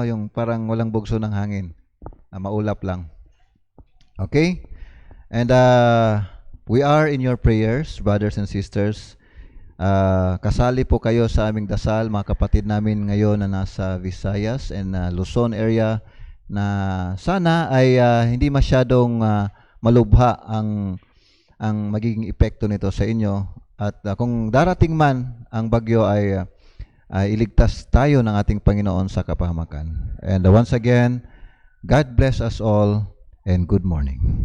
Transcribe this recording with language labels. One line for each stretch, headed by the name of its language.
Filipino: Yung parang walang bugso ng hangin. Maulap lang. Okay?
English: And we are in your prayers, brothers and sisters.
Filipino: Kasali po kayo sa aming dasal, mga kapatid namin ngayon na nasa Visayas and Luzon area, na sana ay hindi masyadong malubha ang magiging epekto nito sa inyo. At kung darating man ang bagyo ay iligtas tayo ng ating Panginoon sa kapahamakan.
English: And once again, God bless us all and good morning.